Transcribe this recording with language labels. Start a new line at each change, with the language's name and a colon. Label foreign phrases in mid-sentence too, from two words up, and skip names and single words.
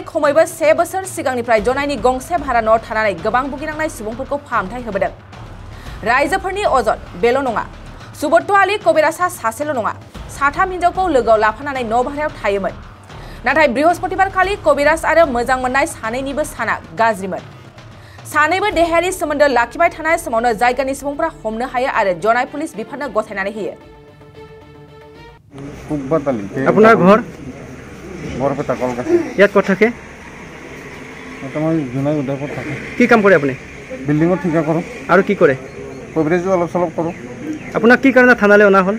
Bodo: खमैबो 1 बोसोर सिगांनिफ्राय जनायनि गंसे भारा न'आव थानानै गोबां भुगिनांनाय सुबुंफोरखौ फाहामथाय होबोदों रायजोफोरनि अजद बेल' नङा सुबत्त आली कबिराजआ सासेल' नङा साथाम हिन्जावखौ लोगोआव लाफानानै न' भारायाव थायोमोन नाथाय बृहस्पतिबारखालि कबिराज आरो मोजां मोननाय सानैनिबो साना गाज्रिमोन सानैबो देहायारि सोमोन्दो लाखिबाय थानाय समावनो जायगानि सुबुंफोरा हमनो हायो आरो जनाय पुलिस बिफाननो गथायनानै होयो
Assamese: আপোনাৰ ঘৰ বৰপেটা কলকাতা ইয়াত ক'ত থাকে মই জুনাই উদয়পুৰ থাকোঁ কি কাম কৰে আপুনি বিল্ডিঙৰ ঠিকা কৰোঁ আৰু কি কৰে কবিৰাজো অলপ চলপ কৰোঁ আপোনাক কি কাৰণে থানালৈ অনা হ'ল